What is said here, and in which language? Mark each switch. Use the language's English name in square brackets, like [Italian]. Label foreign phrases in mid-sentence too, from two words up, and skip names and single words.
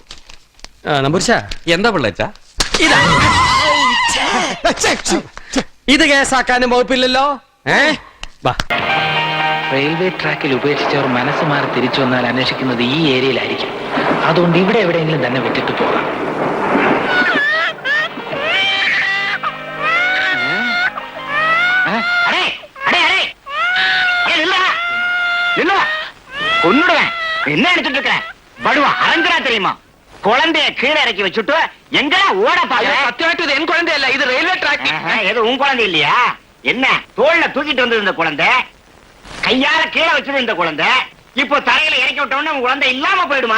[Malayalam] എന്താ പിള്ളേച്ച? ഇത് കേസാക്കാനും വകുപ്പില്ലല്ലോ. റെയിൽവേ ട്രാക്കിൽ ഉപേക്ഷിച്ചവർ മനസ്സ് മാറി തിരിച്ചു വന്നാൽ അന്വേഷിക്കുന്നത് ഈ ഏരിയയിലായിരിക്കും. അതുകൊണ്ട് ഇവിടെ എവിടെയെങ്കിലും തന്നെ വിട്ടിട്ട് പോകാം. [Tamil] என்ன எடுத்துட்டு இருக்க? படுவா அரங்கரா தெரியுமா? குழந்தைய கீழே இறக்கி வச்சுட்டு எங்கடா ஓட பாக்க? [Malayalam] സത്യമായിട്ട് ഇത് [Tamil] என் குழந்தையல்ல, [Malayalam] ഇത് റെയിൽവേ ട്രാക്ക്. [Tamil] ஏதோ உன் குழந்தை இல்லையா? என்ன தோல்ல தூக்கிட்டு வந்தது இந்த குழந்தை, கையால கீழே வச்சது இந்த குழந்தை, இப்போ தரையில இறக்கி விட்டோம்னா உன் குழந்தை இல்லாம போயிடுமா?